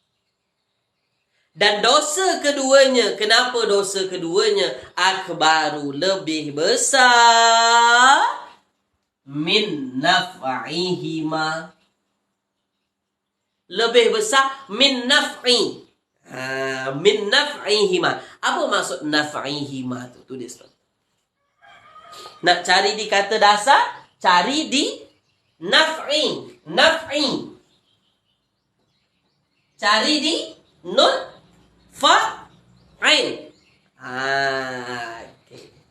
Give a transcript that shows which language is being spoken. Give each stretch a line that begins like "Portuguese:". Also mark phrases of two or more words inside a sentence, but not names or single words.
Malay: Dan dosa keduanya, kenapa dosa keduanya akbaru, lebih besar,
Arabic: من نفعهما,
Malay: lebih besar
Arabic: من نفع. من نفعهما.
Malay: Apa maksud naf'ihima tu? Tulis tu. Nak cari di kata dasar, cari di naf'i. Naf'i. Cari di
Arabic: نون فاعل.
Malay: Okay.